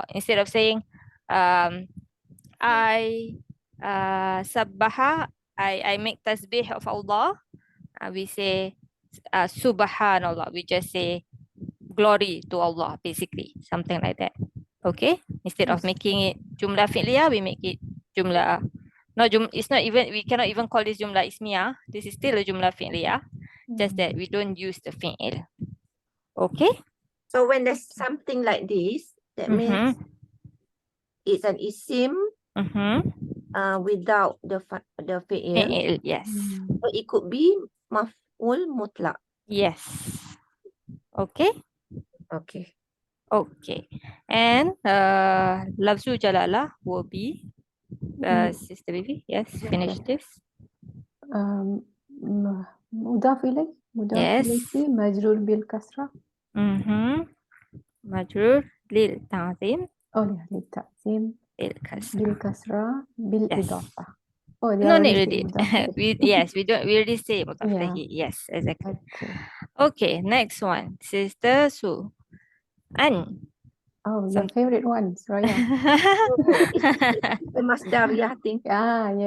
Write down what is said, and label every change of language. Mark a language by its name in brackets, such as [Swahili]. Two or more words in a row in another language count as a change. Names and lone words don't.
[English] Instead of saying I sabbaha, I make tasbih of Allah, we say subhanallah. We just say glory to Allah, basically, something like that. Okay, instead of Yes. making it [Arabic] جملة فعلية, [English] we make it jumlah. It's not even, we cannot even call this [Arabic] جملة اسمية. [English] This is still a [Arabic] جملة فعلية, [English] just that we don't use the fi'il. Okay. So when there's something like this, that means it's an isim without the fi'il. Fi'il, yes. So it could be [Arabic] مفعول مطلق. [English] Yes. Okay. Okay. Okay. And [Arabic] لفظ جلالة [English] will be Sister Vivi. Yes, finish this. [Arabic] مضاف إليه [English] Yes. [Arabic] مجرور بالكسرة مجرور للتعظيم للتعظيم بالكسرة. بالكسرة بالإضافة. [English] No need already. We already say [Arabic] مضاف إليه. [English] Yes, exactly. Okay, next one. Sister Su. An. Your favorite ones, Raya. The masdariyah thing. Yes.